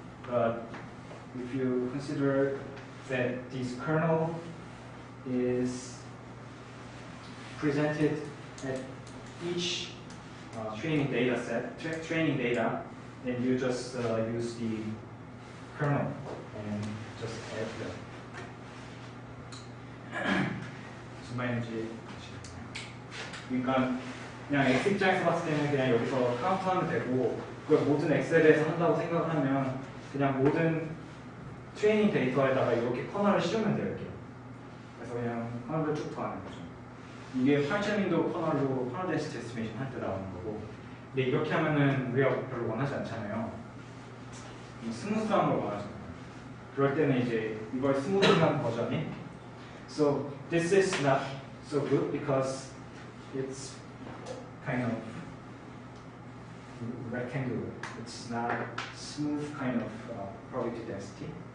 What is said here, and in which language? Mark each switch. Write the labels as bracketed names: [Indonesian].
[English] But if you consider that this kernel is presented at each training data set, training data, then you just use the kernel and just add them. [Korean] 무슨 말인지 그러니까 그냥 X 입장에서 봤을 때는 그냥 여기서 카운트하면 되고 그걸 모든 엑셀에서 한다고 생각하면 그냥 모든 트레이닝 데이터에다가 이렇게 커널을 씌우면 돼요. 이렇게. 그래서 그냥 커널을 쭉 더하는 거죠. 이게 8.2도 커널로 커널 덴시티 에스티메이션 할 때 나오는 거고 근데 이렇게 하면은 우리가 별로 원하지 않잖아요. 스무스한 걸 원하잖아요. 그럴 때는 이제 이걸 스무스한 버전이 [English] So this is not so good because it's kind of rectangular. It's not smooth kind of probability density.